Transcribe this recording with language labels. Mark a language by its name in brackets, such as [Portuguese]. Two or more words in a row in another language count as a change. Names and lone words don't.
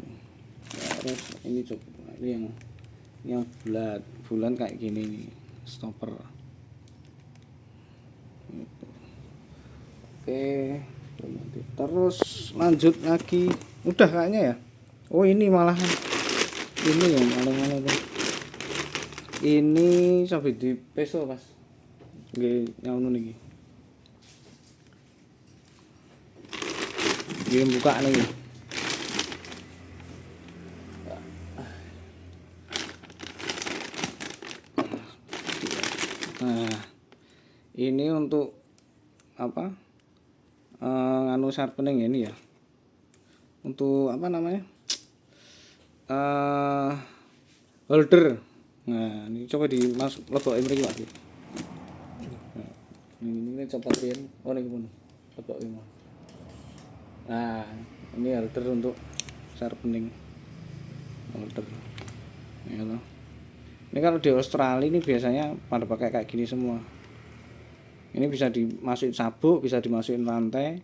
[Indonesian] Terus ini coba ini yang bulat kayak gini nih, stopper. Gitu. Oke, terus lanjut lagi. Udah kayaknya ya. Oh, ini malahan. Ini yang paling tuh. Ini sampai di peso, Mas. [Javanese] Nggih, nyaunu niki. Nggih buka niki. [Indonesian] Nah, ini untuk apa? Nganu sharpening ini ya. Untuk apa namanya? Holder. Nah, ini coba [Javanese] lebokin mriki [Indonesian] Pak. Ini copot riyen. [Javanese] Oh niki pun. [Indonesian] Lebokin. Nah, ini holder untuk sharpening. Holder. Ya loh. Ini kalau di Australia ini biasanya pada pakai kayak gini semua. Ini bisa dimasukin sabuk, bisa dimasukin rantai.